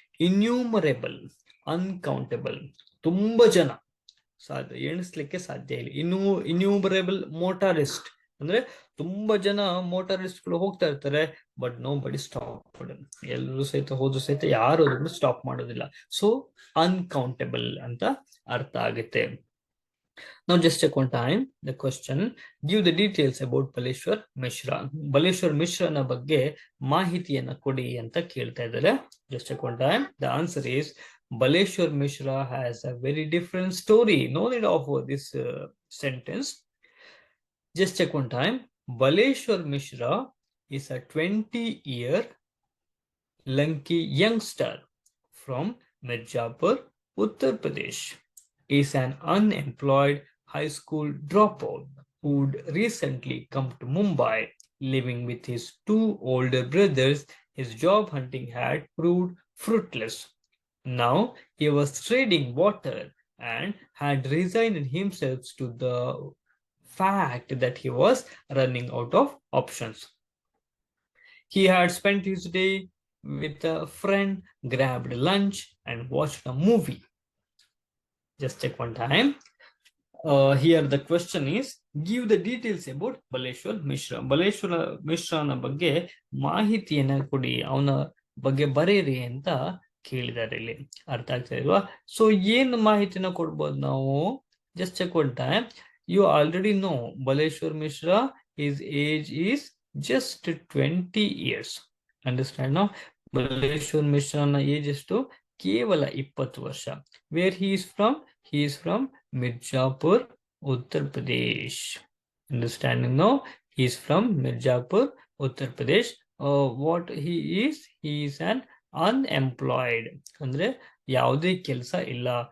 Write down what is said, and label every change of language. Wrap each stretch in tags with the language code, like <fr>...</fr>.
<kn>ಇನ್ಯೂಮರೇಬಲ್, uncountable, ತುಂಬಾ ಜನ, ಎಣಿಸ್ಲಿಕ್ಕೆ ಸಾಧ್ಯ ಇಲ್ಲ. ಇನ್ಯೂಮರೇಬಲ್ ಮೋಟಾರಿಸ್ಟ್ ಅಂದ್ರೆ ತುಂಬಾ ಜನ ಮೋಟಾರಿಸ್ಟ್ಗಳು ಹೋಗ್ತಾ ಇರ್ತಾರೆ,</kn> <en>But nobody stop.</en> <kn>ಎಲ್ಲರೂ ಸಹಿತ ಹೋದ್ರು ಸಹಿತ ಯಾರು ಅದನ್ನು ಸ್ಟಾಪ್ ಮಾಡೋದಿಲ್ಲ. ಸೊ ಅನ್ಕೌಂಟಬಲ್ ಅಂತ ಅರ್ಥ ಆಗುತ್ತೆ.</kn> <en>Now just check one time the question. Give the details about Baleshwar Mishra.</en> <kn>Baleshwar Mishra ನ ಬಗ್ಗೆ ಮಾಹಿತಿಯನ್ನ ಕೊಡಿ ಅಂತ ಕೇಳ್ತಾ ಇದ್ದಾರೆ.</kn> <en>Just check one time. The answer is Baleshwar Mishra has a very different story. No need of this sentence. Just check one time. Baleshwar Mishra is a 20-year Lanki youngster from Mirzapur, Uttar Pradesh. Is an unemployed high school dropout who'd recently come to Mumbai. Living with his two older brothers, his job hunting had proved fruitless. Now he was treading water and had resigned himself to the fact that he was running out of options. He had spent his day with a friend, grabbed lunch and watched a movie. Just check one time. Here the question is, give the details about Baleshwar Mishra.</en> <kn>Baleshwar Mishra ನ ಬಗ್ಗೆ ಮಾಹಿತಿಯನ್ನ ಕೊಡಿ, ಅವನ ಬಗ್ಗೆ ಬರೀರಿ ಅಂತ ಕೇಳಿದ್ದಾರೆ ಇಲ್ಲಿ. ಅರ್ಥ ಆಗ್ತಾ ಇಲ್ವಾ? ಸೊ ಏನು ಮಾಹಿತಿನ ಕೊಡ್ಬೋದು ನಾವು?</kn> <en>Just check one time. You already know Baleshwar Mishra, his age is just 20 years. Understand now?</en> <kn>Baleshwar Mishra ನ ಏಜ್ ಎಷ್ಟು? ಕೇವಲ 20 ವರ್ಷ.</kn> <en>Where he is from? He is from Mirzapur, Uttar Pradesh. Understanding no? He is from Mirzapur, Uttar Pradesh. What he is an unemployed</en> <kn>ಅಂದ್ರೆ ಯಾವುದೇ ಕೆಲಸ ಇಲ್ಲ.</kn>